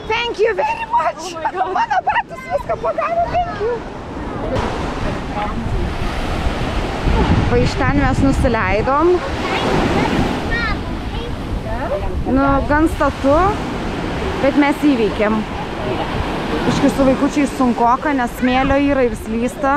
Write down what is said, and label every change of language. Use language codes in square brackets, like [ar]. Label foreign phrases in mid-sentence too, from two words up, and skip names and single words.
[en] Thank you very much. [lt] Mano batus viską pagavo, [en] thank you. [lt] Va iš ten mes nusileidom. Nu, gan statu, bet mes įveikėm. Iškai su vaikučiai sunkoka, nes smėlio yra ir slysta.